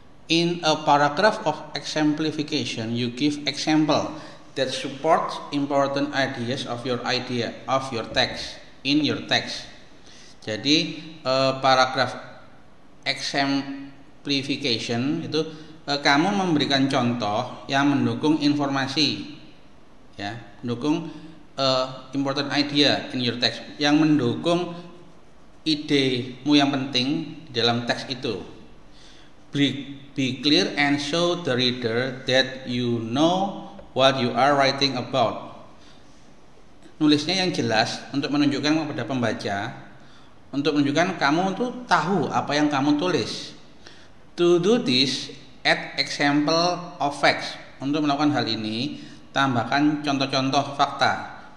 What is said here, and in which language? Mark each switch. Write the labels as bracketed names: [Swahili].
[English] In a paragraph of exemplification, you give example that supports important ideas of your text in your text. [Indonesian] Jadi paragraf exemplification itu kamu memberikan contoh yang mendukung informasi, ya, mendukung [English] important idea in your text, [Indonesian] yang mendukung idemu yang penting di dalam teks itu. [English] Be clear and show the reader that you know what you are writing about. [Indonesian] nulisnya yang jelas untuk menunjukkan kepada pembaca, untuk menunjukkan kamu tuh tahu apa yang kamu tulis. [English] To do this, add example of facts. [Indonesian] Untuk melakukan hal ini, tambahkan contoh-contoh fakta.